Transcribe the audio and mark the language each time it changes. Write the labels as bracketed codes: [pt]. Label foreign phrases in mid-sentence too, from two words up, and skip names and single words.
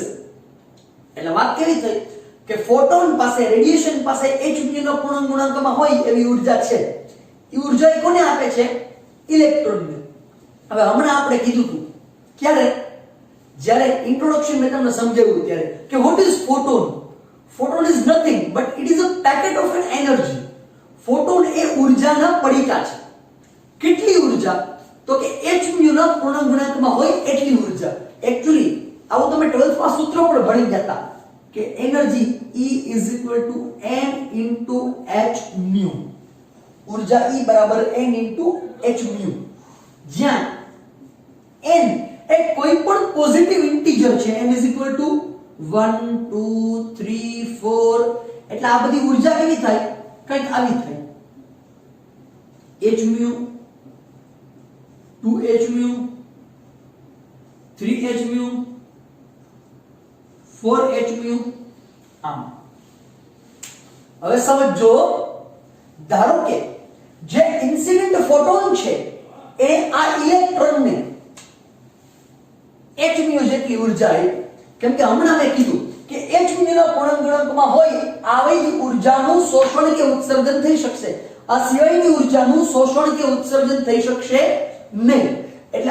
[gu] એટલે વાત કેવી થઈ કે ફોટોન પાસે, રેડિયેશન પાસે h mu નો પૂર્ણ ગુણાંકમાં હોય એવી ઉર્જા છે. એ ઉર્જા એ કોને આપે છે? ઇલેક્ટ્રોનને. હવે હમણાં આપણે કીધું હતું ક્યારે? જ્યારે ઇન્ટ્રોડક્શન મેં તમને સમજાવ્યું ત્યારે કે [en] what is photon? Photon is nothing but it is a packet of an energy. [gu] ફોટોન એ ઉર્જાના પડીકા છે. કેટલી ઉર્જા? તો કે h mu ના પૂર્ણ ગુણાંકમાં હોય એટલી ઉર્જા. એક્ચ્યુઅલી આવું તમે 12th માં સૂત્ર પણ ભણી જતા કે એનર્જી [en] E is equal to n into h mu. [gu] ઉર્જા E બરાબર [en] n into h mu. [gu] જ્યાં n એ કોઈ પણ [en] positive integer [gu] છે n = 1 2 3 4 એટલે આ બધી ઊર્જા કેવી થાય કંઈક આવી થાય h mu 2h mu 3h mu 4h mu આમ હવે સમજો ધારો કે જે [en] incident photon [gu] છે એ આ ઇલેક્ટ્રોનને h mu જેટલી ઊર્જા આપે કેમ કે હમણાં મેં કીધું કે h mu ના પૂર્ણાંક ગુણાંકમાં હોય આવી જ ઊર્જાનું શોષણ કે ઉત્સર્જન થઈ શકશે આ સિવાયની ઊર્જાનું શોષણ કે ઉત્સર્જન થઈ શકશે નહીં એટલે